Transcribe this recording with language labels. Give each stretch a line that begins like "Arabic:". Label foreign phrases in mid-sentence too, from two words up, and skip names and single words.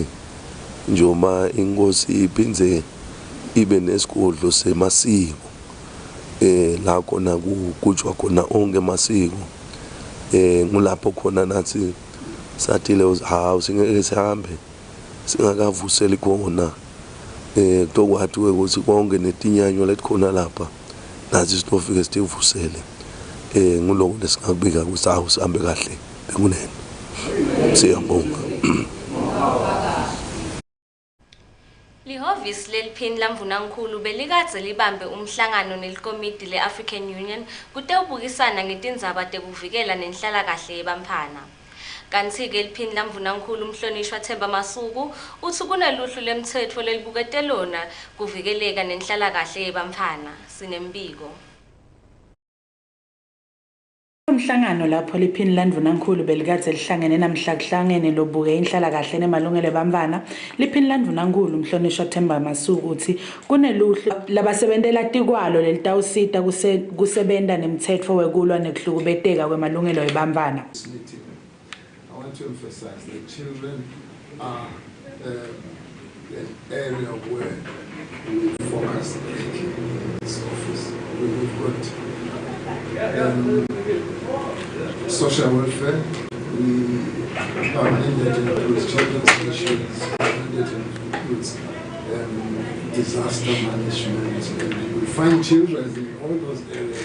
Swati: njoma inkosi iphindze ibe nesigodlo semasiko la khona kujwa khona onke amasiko ngulapho khona nathi sathi le hawu singeke sihambe singakavuseli khona kutokwathi ukuthi konke netinyanyo letikhona lapha nathi sitofike sitivusele nguloko lesingabika ukuthi hawu sihambe kahle bekunene siyabonga. Lihhovisi leliphini lamvunankulu belikadze libambe umhlangano nelikomidi le-African Union kutewubukisana ngetindzaba tekuvikela nenhlalakahle yebantfwana. Kanti-ke eliphini lamvunankulu umhlonishwa Themba Masuku uthi kuneluhlu lemtsetfo lelibukete lona kuvikeleka nenhlalakahle yebantfwana. Sinembiko. Umhlangano lapho liphini landvunankulu belikadze lihlangene namhla kuhlangene lobuke inhlalakahle nemalungelo ebantfwana. Liphini landvunankulu umhlonishwa Themba Masuku uthi kuneluhlu labasebentela tikwalo lelitawusita kusebenta nemtsetfo wekulwa nekuhlukubeteka kwemalungelo ebantfwana.
English: I want to emphasize that children are an area where we focus in this office. We've got social welfare, our mandate includes children's issues, our mandate includes disaster management, and we find children in all those areas.